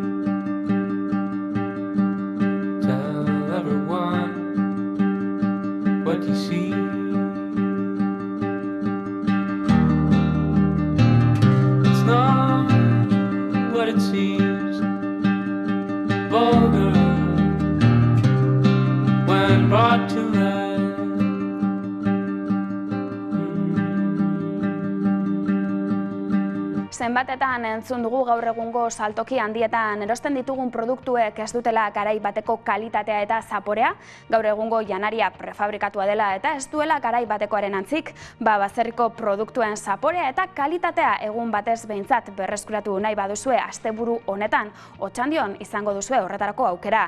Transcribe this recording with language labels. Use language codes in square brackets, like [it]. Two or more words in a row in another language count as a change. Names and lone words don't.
[en] Tell everyone what you see. It's not what it seems. Vulgar when brought to life. [eu] Zenbatetan entzun dugu gaur egungo saltoki handietan erosten ditugun produktuek ez dutela garai bateko kalitatea eta zaporea, gaur egungo janaria prefabrikatua dela eta ez duela garai batekoaren antzik, baserriko produktuen zaporea eta kalitatea egun batez behintzat berreskuratu nahi baduzue asteburu honetan, Otxandion izango duzue horretarako aukera.